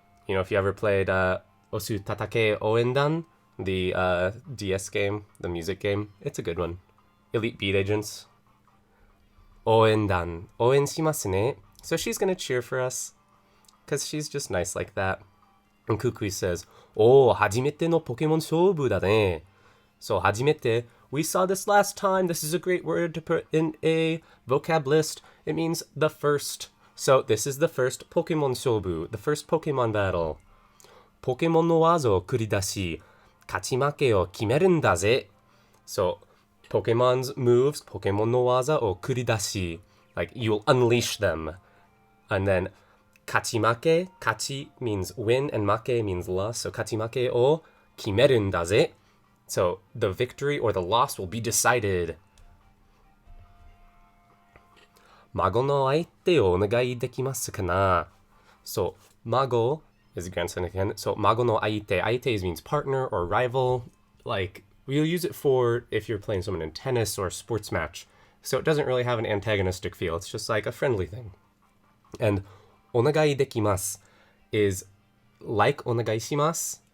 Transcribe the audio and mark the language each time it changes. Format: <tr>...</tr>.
<en>If you ever played Osu Tatake Oendan, the DS game, the music game, it's a good one.</en> <ja>Elite Beat Agents. 応援団.応援しますね.</ja> <en>So she's gonna cheer for us. Because she's just nice like that. And Kukui says,</en> <ja>初めてのポケモン勝負だね.</ja> <en>So</en> <ja>初めて,</ja> <en>we saw this last time. This is a great word to put in a vocab list. It means the first. So this is the first Pokemon</en> <ja>勝負,</ja> <en>the first Pokemon battle.</en> <ja>ポケモンの技を繰り出し、勝ち負けを決めるんだぜ.</ja> <en>So Pokemon's moves,</en> <ja>ポケモンの技を繰り出し,</ja> <en>like you'll unleash them. And then</en> <ja>勝ち負け, 勝ち</ja> <en>means win and</en> <ja>負け</ja> <en>means loss. So</en> <ja>勝ち負けを決めるんだぜ.</ja> <en>So the victory or the loss will be decided.</en> <ja>孫の相手をお願いできますかな?</ja> <en>So, mago is grandson again. So, mago no aite. Aite means partner or rival. Like, we'll use it for if you're playing someone in tennis or a sports match. So, it doesn't really have an antagonistic feel. It's just like a friendly thing. And onegai dekimasu is like onegai shimasu.</en>